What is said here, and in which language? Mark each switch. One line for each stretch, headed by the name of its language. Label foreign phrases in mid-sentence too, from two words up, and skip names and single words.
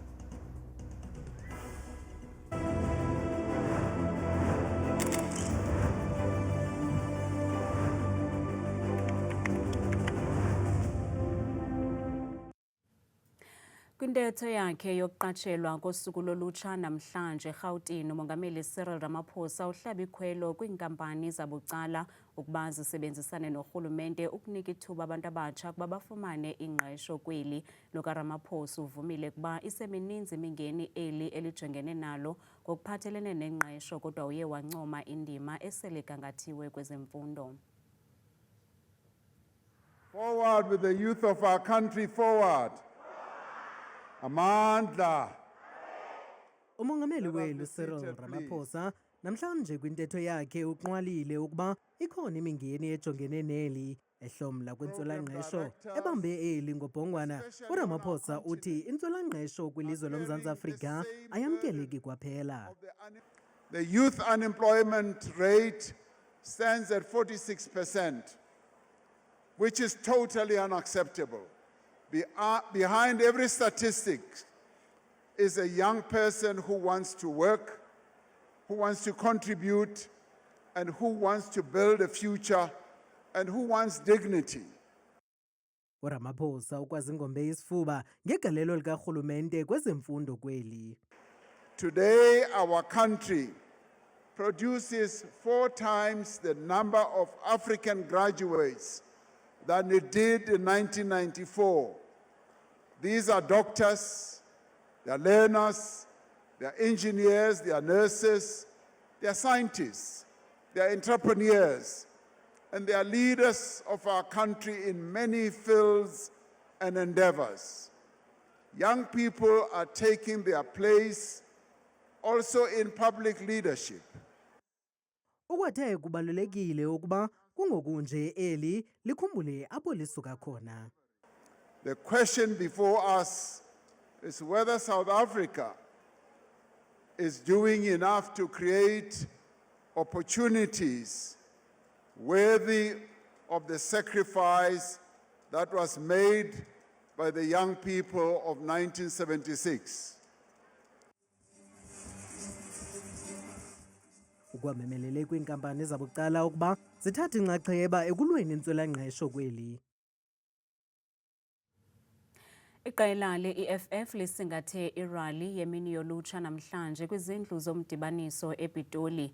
Xhosa: Kwintetho yakhe yokuqatshelwa kosuku lolutsha namhlanje eRhawutini, umongameli Cyril Ramaphosa uhlaba ikhwelo kwiinkampani zabucala ukuba zisebenzisane norhulumente ukunika ithuba abantu abatsha ukuba bafumane ingqesho kweli. LukaRamaphosa uvumile ukuba isemininzi imingeni eli elijongene nalo ngokuphathelene nengqesho, kodwa uye wancoma indima eselegangathiwe kwezemfundo.
English: Forward with the youth of our country, forward.
Xhosa: Amandla. Umongameli welu Cyril Ramaphosa namhlanje kwintetho yakhe uqwalile ukuba ikhona imingeni ejongene neli ehlomla kwintswelangqesho ebambe eli ngobhongwana. uRamaphosa uthi intswelangqesho kwilizwe loMzantsi Afrika ayamkeleki kwaphela.
English: The youth unemployment rate stands at 46%, which is totally unacceptable. Behind every statistic is a young person who wants to work, who wants to contribute, and who wants to build a future, and who wants dignity.
Xhosa: uRamaphosa ukwazingombe isifuba ngegalelo likarhulumente kwezemfundo kweli.
English: Today, our country produces 4 times the number of African graduates than it did in 1994. These are doctors, they are learners, they are engineers, they are nurses, they are scientists, they are entrepreneurs, and they are leaders of our country in many fields and endeavors. Young people are taking their place also in public leadership.
Xhosa: Ukwathe kubalulekile ukuba kungokunje eli likhumbule apho lisuka khona.
English: The question before us is whether South Africa is doing enough to create opportunities worthy of the sacrifice that was made by the young people of 1976.
Xhosa: Ukwamemelele kwiinkampani zabucala ukuba zithathe inxaxheba ekulweni intswelangqesho kweli. Iqela le-EFF lisingathe irali yemini yolutsha namhlanje kwizindlu zomdibaniso ePitoli.